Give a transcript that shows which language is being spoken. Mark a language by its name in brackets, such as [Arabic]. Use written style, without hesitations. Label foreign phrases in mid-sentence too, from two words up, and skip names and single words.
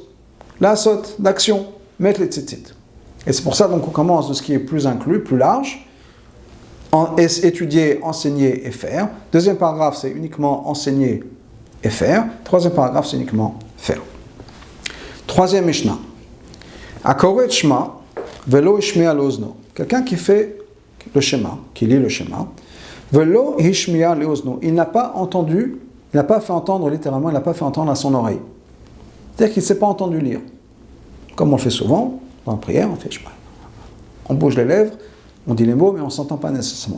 [French] La sot, l'action, mettre les tzitzit. Et c'est pour ça donc on commence de ce qui est plus inclus, plus large, étudier, enseigner et faire. Deuxième paragraphe, c'est uniquement enseigner et faire. Troisième paragraphe, c'est uniquement faire. Troisième Mishnah. [Hebrew] הקורא שמע, ולא השמיע לאזנו. [French] Quelqu'un qui fait le schéma, qui lit le schéma, [Hebrew] ולא השמיע לאזנו. [French] Il n'a pas entendu, il n'a pas fait entendre littéralement, il n'a pas fait entendre à son oreille. C'est-à-dire qu'il ne s'est pas entendu lire. Comme on le fait souvent, dans la prière, on bouge les lèvres, on dit les mots, mais on ne s'entend pas nécessairement.